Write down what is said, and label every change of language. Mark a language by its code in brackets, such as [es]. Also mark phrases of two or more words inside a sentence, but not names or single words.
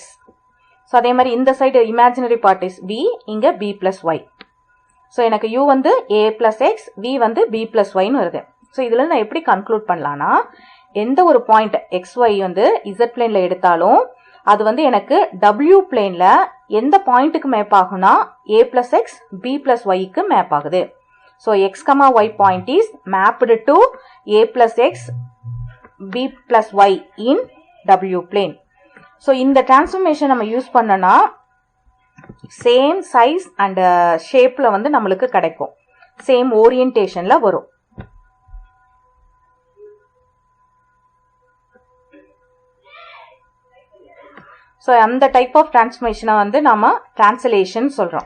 [ta] ஸோ அதே மாதிரி இந்த [en] side imaginary part is v, [ta] இங்கே [en] b plus y. [ta] ஸோ எனக்கு u வந்து [en] a plus x, [ta] v வந்து [en] b plus y [ta] ன்னு வருது. ஸோ இதில் நான் எப்படி கன்க்ளூட் பண்ணலான்னா எந்த ஒரு பாயிண்ட் xy வந்து z பிளேனில் எடுத்தாலும் அது வந்து எனக்கு w பிளேனில் எந்த பாயிண்ட்டுக்கு மேப் ஆகும்னா [en] a plus x, b plus y [ta] க்கு மேப் ஆகுது. [en] So x, y point is mapped to a plus x, b plus y in w plane. [ta] So இந்த transformation நம்ம யூஸ் பண்ணனா [en] same size and shape [ta] வந்து நம்மளுக்கு கிடைக்கும். [en] same orientation [ta] வரும். ஸோ அந்த [en] type of transformation [ta] வந்து நாம டிரான்ஸ்லேஷன் சொல்கிறோம்.